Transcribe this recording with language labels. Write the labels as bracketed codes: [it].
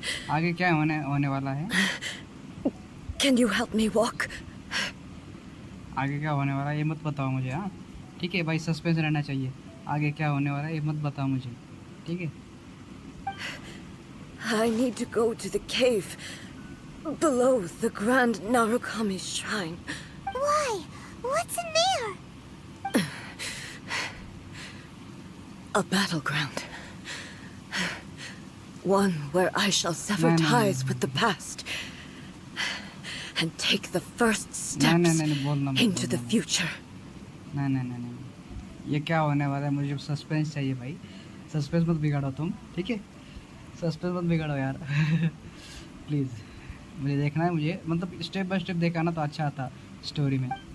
[hi] आगे क्या होने वाला है? [en] Can you help me walk? [hi] आगे क्या होने वाला है ये मत बताओ मुझे. हाँ ठीक है भाई, सस्पेंस रहना चाहिए. आगे क्या होने वाला है ये मत बताओ मुझे, ठीक है? [en] I need to go to the cave below the Grand Narukami's shrine. Why? What's in there? A battleground. One where I shall sever ties with the past and take the first steps into the future. [hi] नहीं ये क्या होने वाला है? मुझे suspense चाहिए भाई. Suspense मत बिगाड़ो तुम, ठीक है? सस्पेंस मत बिगाड़ो यार. प्लीज़ मुझे देखना है. मुझे मतलब [en] step by step [hi] देखा ना तो अच्छा आता स्टोरी में.